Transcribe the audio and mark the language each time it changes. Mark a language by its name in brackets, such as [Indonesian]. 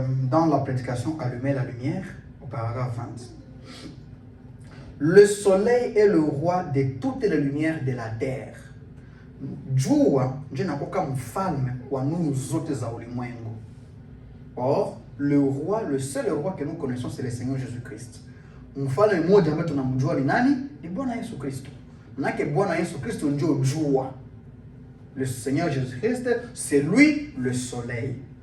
[French] Dans la prédication Allumer la lumière, au paragraphe 20. Le soleil est le roi de toutes les lumières de la terre. [Swahili] Jua ndio inakuwa mfalme wa nuru zote za ulimwengu. [French] Or, le roi, le seul roi que nous connaissons, c'est le Seigneur Jésus-Christ. [Swahili] Mfalme mmoja ambaye tunamjua ni nani? Ni Bwana Yesu Kristo. Manake Bwana Yesu Kristo ndio jua. [French] Le Seigneur Jésus-Christ, c'est lui le soleil.